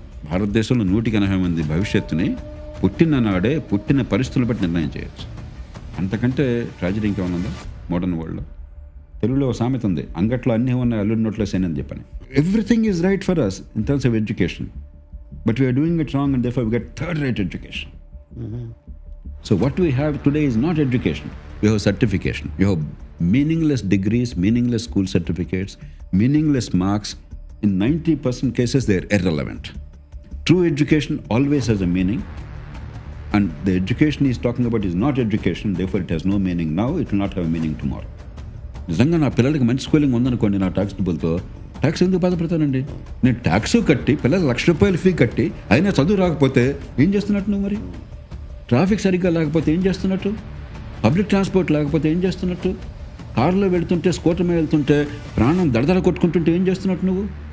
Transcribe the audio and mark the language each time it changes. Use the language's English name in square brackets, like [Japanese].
[Telugu] భారతదేశంలో 180 మంది భవిష్యత్తుని పుట్టిన నాడే పుట్టిన పరిస్థితులు బట్టి నిర్ణయం చేయొచ్చు. అంతకంటే ట్రాజడీ ఇంకేమైనా ఉందా మోడర్న్ వరల్డ్లో? తెలుగులో సామెత ఉంది, అంగట్లో అన్నీ ఉన్నాయి, అల్లుడి నోట్లో సేనని చెప్పని. [English] Everything is right for us in terms of education, but we are doing it wrong and therefore we get third rate education. So what we have today is not education. We have certification. You have meaningless degrees, meaningless school certificates, meaningless marks. In 90% cases, they are irrelevant. True education always has a meaning, and the education he's talking about is not education, therefore it has no meaning now, it will not have a meaning tomorrow. [Telugu] నిజంగా నా పిల్లలకి మంచి schooling ఉందనుకోండి, నా tax డబ్బులతో tax ఎందుకు బాధపడతానండి? నేను tax కట్టి పిల్లలు ₹1,00,000 ఫీ కట్టి అయినా చదువు రాకపోతే ఏం చేస్తున్నట్టు నువ్వు? మరి ట్రాఫిక్ సరిగ్గా లేకపోతే ఏం చేస్తున్నట్టు? పబ్లిక్ ట్రాన్స్పోర్ట్ లేకపోతే ఏం చేస్తున్నట్టు? కారులో వెళ్తుంటే, స్కూటర్ మీద వెళ్తుంటే ప్రాణం దడదడ కొట్టుకుంటుంటే ఏం చేస్తున్నట్టు నువ్వు?